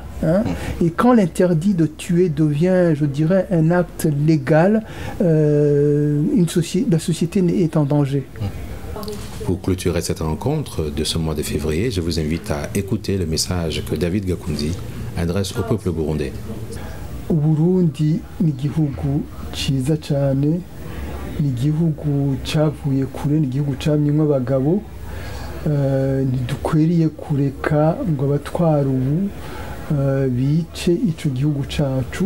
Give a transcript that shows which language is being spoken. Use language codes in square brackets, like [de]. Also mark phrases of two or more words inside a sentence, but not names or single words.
[fr] Et quand l'interdit de tuer devient, je dirais, un acte légal, la société est en danger. Pour clôturer cette rencontre de ce mois de février, je vous invite à écouter le message que David Gakunzi adresse au peuple burundais. [rw] Burundi ni igihugu cyiza cyane, ni igihugu cyavuye kure, ni igihugu cyamyemo abagabo. Ntidukwiriye kureka ngo abatwara ubu bice icyo gihugu cyacu.